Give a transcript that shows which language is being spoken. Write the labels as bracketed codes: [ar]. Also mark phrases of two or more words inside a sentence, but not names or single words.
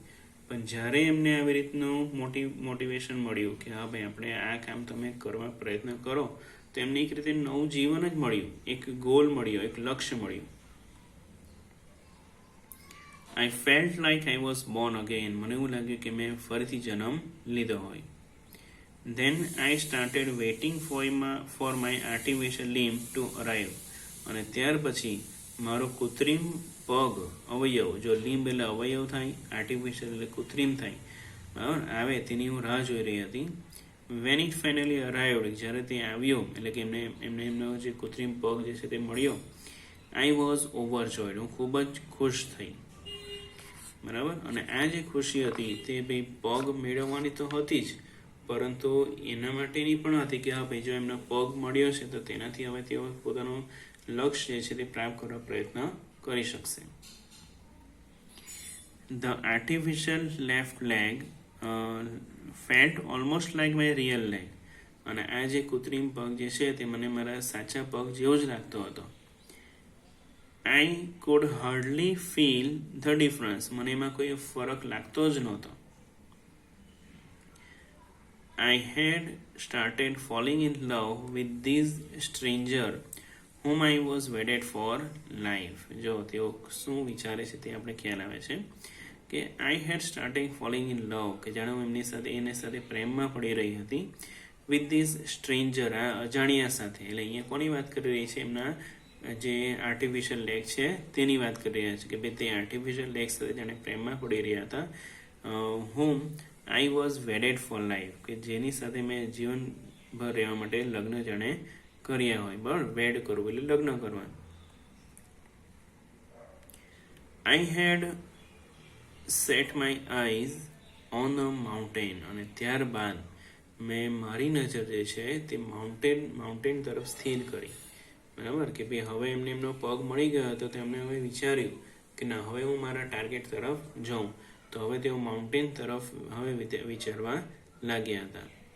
[gu] પણ જ્યારે એમને આવી રીતનું મોટિવેશન મળ્યું કે હા ભાઈ આપણે આ કામ તમે કરવા પ્રયત્ન કરો, તો એમને એક રીતે નવું જીવન જ મળ્યું, એક ગોલ મળ્યો, એક લક્ષ્ય મળ્યું. [en] I felt like I was born again, [gu] મને એવું લાગ્યું કે મેં ફરીથી જન્મ લીધો હોય. [en] Then I started waiting for my artificial limb to arrive. [gu] અને ત્યાર પછી મારો કૃત્રિમ પગ, અવયવ, જો લિમ્બ એટલે અવયવ થાય, આર્ટિફિશિયલ એટલે કૃત્રિમ થાય, બરાબર, આવે તેની હું રાહ જોઈ રહી હતી. [en] When it finally arrived, [gu] જ્યારે તે આવ્યો, એટલે કે એમનો જે કૃત્રિમ પગ જે છે તે મળ્યો, [en] I was overjoyed, [gu] હું ખૂબ જ ખુશ થઈ, બરાબર. અને આ જે ખુશી હતી તે ભાઈ પગ મેળવવાની તો હતી જ, પરંતુ એના માટેની પણ હતી કે હા ભાઈ જો એમનો પગ મળ્યો છે તો તેનાથી હવે તેઓ પોતાનું લક્ષ્ય જે છે તે પ્રાપ્ત કરવા પ્રયત્ન કરી શકશે. [en] The artificial left leg felt almost like my real leg, [gu] અને આ જે કૃત્રિમ પગ જે છે તે મને મારા સાચા પગ જેવો જ લાગતો હતો. [en] I could hardly feel the difference, [gu] મને એમાં કોઈ ફરક લાગતો જ નહોતો. [en] I had started falling in love with this stranger whom I was wedded for life. [gu] જો તેઓ શું વિચારે છે તે આપણે ખ્યાલ આવે છે કે [en] I had started falling in love, [gu] કે જાણે હું એની સાથે પ્રેમમાં પડી રહી હતી. [en] with this stranger, [gu] આ અજાણ્યા સાથે. એટલે અહીંયા કોની વાત કરી રહી છે? એમના જે [en] artificial leg [gu] છે તેની વાત કરી રહ્યા છે કે ભાઈ તે [en] artificial leg [gu] સાથે જાણે પ્રેમમાં પડી રહ્યા હતા. [en] whom I was wedded for life, [gu] કે જેની સાથે મેં જીવનભર રહેવા માટે લગ્ન જાણે કર્યા હોય, બરાબર, વેડ કરવું એટલે લગ્ન કરવા. [en] I had set my eyes on a mountain, [gu] અને ત્યારબાદ મેં મારી નજર જે છે તે માઉન્ટેન તરફ સ્થિર કરી, બરાબર, કે ભાઈ હવે એમનો પગ મળી ગયો હતો તો એમને હવે વિચાર્યું કે ના હવે હું મારા ટાર્ગેટ તરફ જાઉં. તો હવે તેઓ માઉન્ટેન તરફ હવે વિચારવા લાગ્યા હતા.